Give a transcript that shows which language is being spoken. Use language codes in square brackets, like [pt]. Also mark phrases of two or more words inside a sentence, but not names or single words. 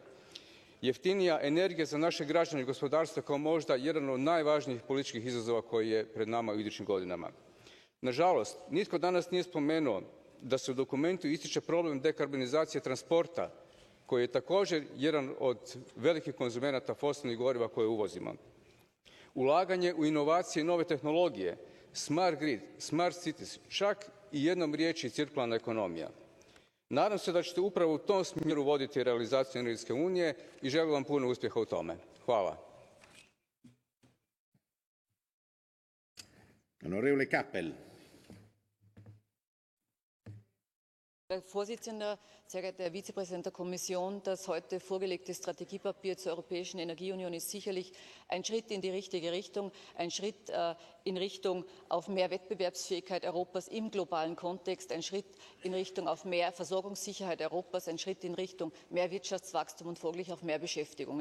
[hr] Jeftinija energija za naše građane i gospodarstvo kao možda jedan od najvažnijih političkih izazova koji je pred nama u idućim godinama. Nažalost, nitko danas nije spomenuo da se u dokumentu ističe problem dekarbonizacije transporta, koji je također jedan od velikih konzumenata fosilnih goriva koje uvozimo. Ulaganje u inovacije i nove tehnologije, [en] smart grid, smart cities, [hr] čak i jednom riječi cirkularna ekonomija. Nadam se da ćete upravo u tom smjeru voditi realizaciju energetske unije i želim vam puno uspjeha u tome. Hvala. Onorevole Kappel. [de] Herr Vorsitzender, sehr geehrter Herr Vizepräsident der Kommission, das heute vorgelegte Strategiepapier zur Europäischen Energieunion ist sicherlich ein Schritt in die richtige Richtung, ein Schritt in Richtung auf mehr Wettbewerbsfähigkeit Europas im globalen Kontext, ein Schritt in Richtung auf mehr Versorgungssicherheit Europas, ein Schritt in Richtung mehr Wirtschaftswachstum und folglich auch mehr Beschäftigung.